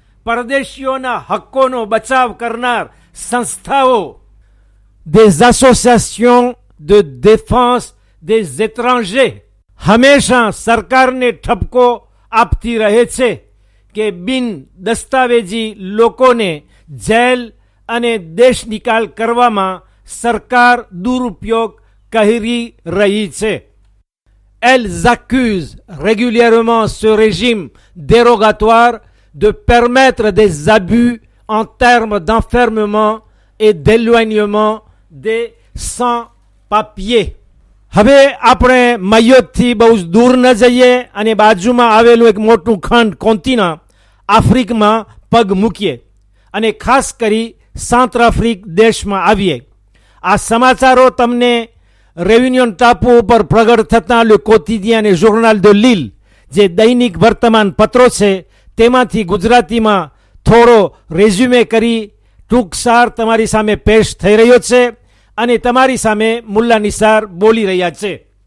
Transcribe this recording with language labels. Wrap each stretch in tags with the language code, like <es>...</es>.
<gu>પરદેશીઓના હક્કોનો બચાવ કરનાર સંસ્થાઓ,</gu> <fr>des associations de défense des étrangers,</fr> <gu>હંમેશા સરકારને ઠપકો આપતી રહે છે કે બિન દસ્તાવેજી લોકોને જેલ અને દેશ નિકાલ કરવામાં સરકાર દુરુપયોગ કરી રહી છે.</gu> <fr>Elles accusent régulièrement ce régime dérogatoire de permettre des abus en termes d'enfermement et d'éloignement des sans-papiers.</fr> <gu>હવે આપણે માયોતથી બહુ જ દૂર ન જઈએ અને બાજુમાં આવેલું એક મોટું ખંડ કોન્ટિના આફ્રિકામાં પગ મૂકીએ. અને ખાસ કરી સાઉથ આફ્રિક દેશમાં આવીએ. આ સમાચારો તમને રેયુનિયન ટાપુ ઉપર પ્રગટ થતાં લે કોતિદિયન અને જોર્નાલ de l'Île જે દૈનિક વર્તમાન પત્રો છે તેમાંથી ગુજરાતીમાં થોડો રેઝ્યુમે કરી ટૂંકસાર તમારી સામે પેશ થઈ રહ્યો છે અને તમારી સામે મુલ્લા નિસાર બોલી રહ્યા છે.</gu>